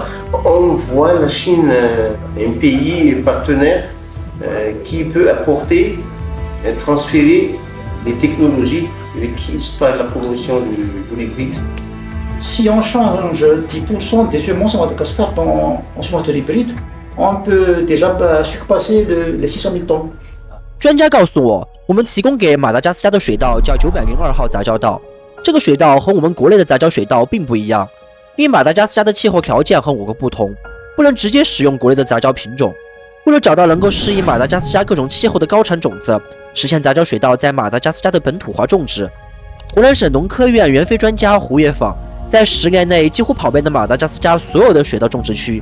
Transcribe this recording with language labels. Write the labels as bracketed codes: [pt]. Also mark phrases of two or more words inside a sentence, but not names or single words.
[fr] On voit la Chine un pays partenaire qui peut apporter, transférer les technologies requises par la promotion de l'hybride. Si on change 10% des semences en Madagascar en semences de l'hybride, on peut déjà surpasser les 600 000 tonnes. [zh] 专家告诉我，我们提供给马达加斯加的水稻叫902号杂交稻。这个水稻和我们国内的杂交水稻并不一样，因为马达加斯加的气候条件和我国不同，不能直接使用国内的杂交品种。为了找到能够适应马达加斯加各种气候的高产种子，实现杂交水稻在马达加斯加的本土化种植，湖南省农科院援非专家胡跃访在10年内几乎跑遍了马达加斯加所有的水稻种植区。